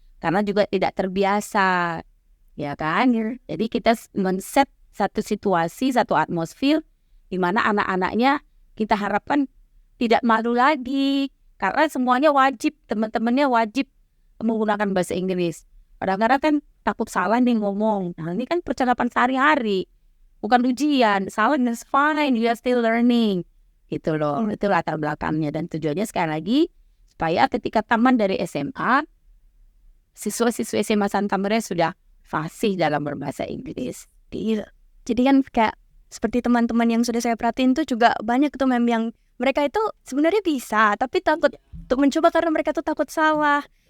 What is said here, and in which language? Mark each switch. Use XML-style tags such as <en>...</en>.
<id>Karena juga tidak terbiasa, ya kan? Jadi kita men-set satu situasi, satu atmosfer di mana anak-anaknya kita harapkan tidak malu lagi. Karena semuanya wajib, teman-temannya wajib menggunakan bahasa Inggris. Kadang-kadang kan takut salah nih ngomong. Nah ini kan percakapan sehari-hari, bukan ujian.</id> <en>Salah is fine, you are still learning.</en> <id>Gitu loh, itu latar belakangnya. Dan tujuannya sekali lagi, supaya ketika taman dari SMA, siswa-siswa SMA Santa Maria sudah fasih dalam berbahasa Inggris. Iya. Jadi kan kayak seperti teman-teman yang sudah saya perhatiin tuh juga banyak tuh yang mereka itu sebenarnya bisa, tapi takut untuk mencoba karena mereka tuh takut salah.</id>